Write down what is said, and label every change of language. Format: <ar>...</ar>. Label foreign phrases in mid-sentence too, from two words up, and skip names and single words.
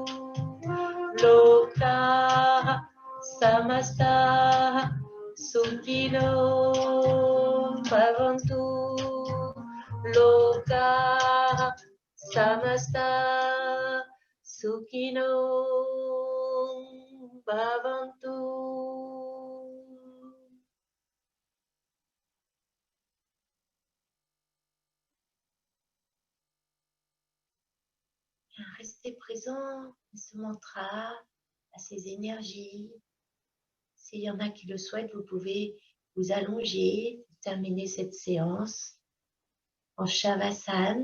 <sa>Loka samasta sukhino bhavantu. Loka samasta sukhino bhavantu.</sa> <fr>Restez présent à ce mantra, à ces énergies. S'il y en a qui le souhaitent, vous pouvez vous allonger, terminer cette séance en Shavasana.</fr>